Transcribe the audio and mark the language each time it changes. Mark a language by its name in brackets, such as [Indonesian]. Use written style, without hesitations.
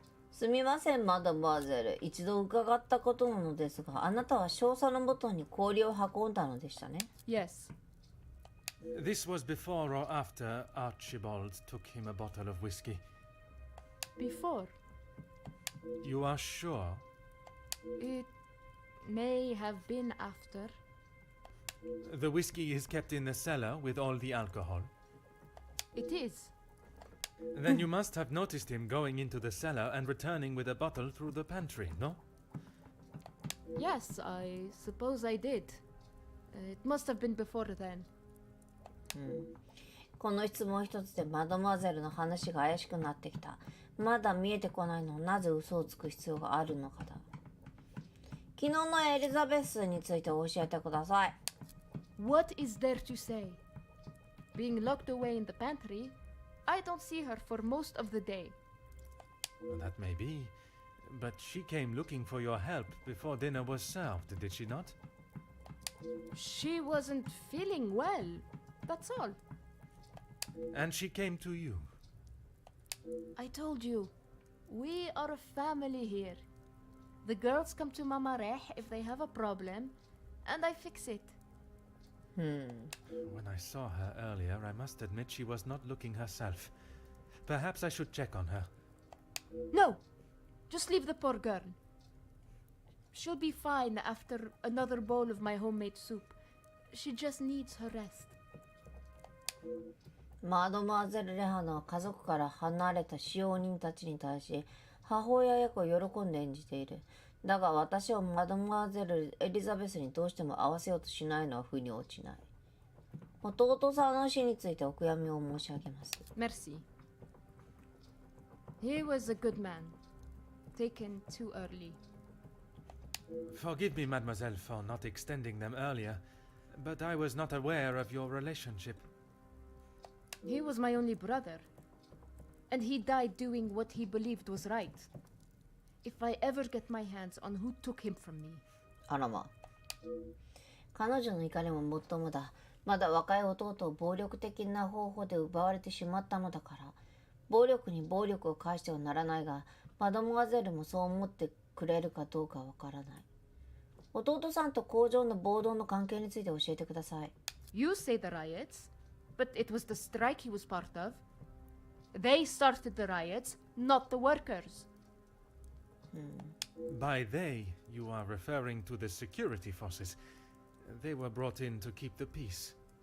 [Japanese] すみません、マドモアゼル。一度伺ったことなのですが、あなたは少佐のもとに氷を運んだのでしたね。 [English] Yes. This was before or after Archibald took him a bottle of whiskey. Before. You are sure? It may have been after. The whiskey is kept in the cellar with all the alcohol. It is. Then you must have noticed him going into the cellar and returning with a bottle through the pantry, no? Yes, I suppose I did. It must have been before then. [Japanese] この質問一つでマドモアゼルの話が怪しくなってきた。まだ見えてこないのをなぜ嘘をつく必要があるのかだ。昨日のエリザベスについて教えてください。 [English] What is there to say? Being locked away in the pantry, I don't see her for most of the day. Well, that may be, but she came looking for your help before dinner was served, did she not? She wasn't feeling well, that's all. And she came to you. I told you, we are a family here. The girls come to Mama Reh if they have a problem, and I fix it. When I saw her earlier, I must admit she was not looking herself. Perhaps I should check on her. No! Just leave the poor girl. She'll be fine after another bowl of my homemade soup. She just needs her rest. [Japanese] マドモアゼル・レハナは家族から離れた使用人たちに対し母親役を喜んで演じている。だが私はマドモアゼル・エリザベスにどうしても合わせようとしないのは腑に落ちない。弟さんの死についてお悔やみを申し上げます。 [French] Merci. [English] He was a good man. Taken too early. Forgive me, mademoiselle, for not extending them earlier, but I was not aware of your relationship. He was my only brother. And he died doing what he believed was right. If I ever get my hands on who took him from me. [Japanese] あらま。彼女の怒りももっともだ。まだ若い弟を暴力的な方法で奪われてしまったのだから。暴力に暴力を返してはならないが、マドモアゼルもそう思ってくれるかどうかわからない。弟さんと工場の暴動の関係について教えてください。 [English] You say the riots, but it was the strike he was part of. They started the riots, not the workers. By they, you are referring to the security forces. They were brought in to keep the peace.